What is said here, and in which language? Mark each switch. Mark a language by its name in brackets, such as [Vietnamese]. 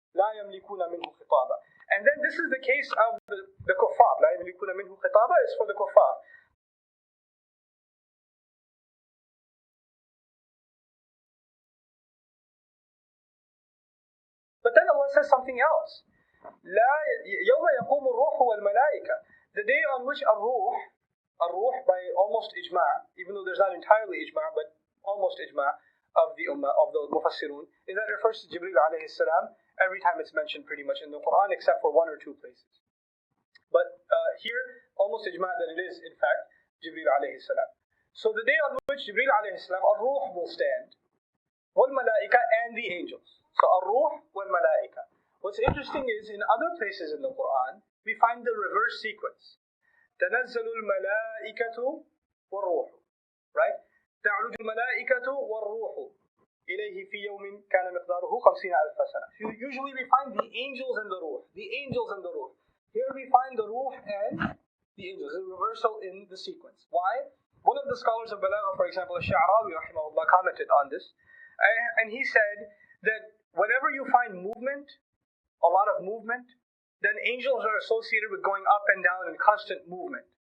[Arabic] لا يملكون منه خطابا. [English] And then this is the case of the kuffar. [Arabic] لا يملكون منه خطابا [English] is for the kuffar. But then Allah says something else. [Arabic] يوم يقوم الروح والملائكة. [English] The day on which الروح by almost ijma', even though there's not entirely ijma', but almost ijma' of the ummah, of the mufassirun, is that it refers to Jibreel alayhi salam every time it's mentioned pretty much in the Quran, except for one or two places. But here, almost ijma' that it is, in fact, Jibreel alayhi salam. So the day on which Jibreel alayhi salam, al-ruh will stand, wal-malaika, and the angels. So al-ruh wal-malaika. What's interesting is, in other places in the Quran, we find the reverse sequence. [Arabic] تنزل الملائكة والروح. Right? تعرج الملائكة والروح إليه في يوم كان مقداره 50,000 سنة. [English] Usually we find the angels and the ruh. The angels and the ruh. Here we find the ruh and the angels. A reversal in the sequence. Why? One of the scholars of Balagha, for example, Al-Sha'rawi rahimahullah, commented on this. And he said that whenever you find movement, a lot of movement, then angels are associated with going up and down in constant movement.